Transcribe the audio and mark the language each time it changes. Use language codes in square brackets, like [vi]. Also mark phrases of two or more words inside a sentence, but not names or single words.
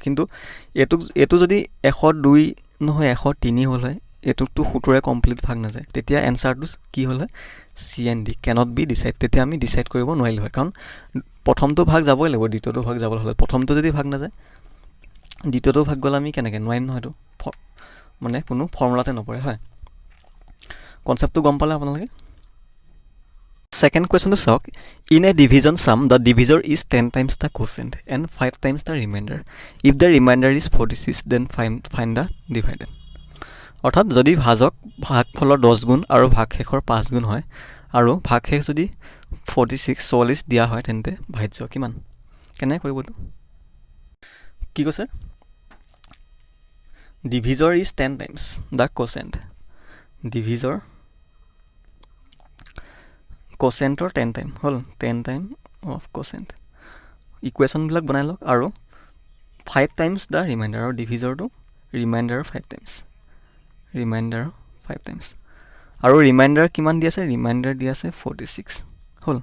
[as] কিন্তু এইটো যদি 102 নহয় 103 হ'ল হয়, এইটোতো 17 কমপ্লিট ভাগ নাযায়, তেতিয়া এনচাৰটো কি হ'ল হয়? [en] CND, cannot be decided. [as] তেতিয়া আমি ডিচাইড কৰিব নোৱাৰিলোঁ হয়, কাৰণ প্ৰথমটো ভাগ যাবই লাগিব, দ্বিতীয়টো ভাগ যাবলৈ হ'লে প্ৰথমটো যদি ভাগ নাযায় দ্বিতীয়টো ভাগ গ'লে আমি কেনেকৈ নোৱাৰিম নহয়, এইটো মানে কোনো ফৰ্মুলাতে নপৰে হয়। কনচেপ্টটো গম পালে আপোনালোকে? [en] Second question to solve. In a division sum, the divisor is 10 times the quotient and 5 times the remainder. If the remainder is 46, then find the dividend. [as] অৰ্থাৎ যদি ভাগফলৰ 10 গুণ আৰু ভাগশেষৰ 5 গুণ হয় আৰু ভাগশেষ যদি 44 দিয়া হয় তেন্তে ভাজ্য কিমান? কেনেকৈ কৰিব এইটো? কি কৈছে? [en] Divisor is 10 times the quotient. [as] Divisor কোচেণ্টৰ 10 টাইম হ'ল, 10 [en] time of quotient. [as] ইকুৱেশ্যনবিলাক বনাই লওক আৰু 5 [en] times the remainder, [as] আৰু ডিভিজৰটো [en] remainder 5 times, remainder 5 times. [as] আৰু ৰিমাইণ্ডাৰ কিমান দি আছে? ৰিমাইণ্ডাৰ দি আছে 46 হ'ল।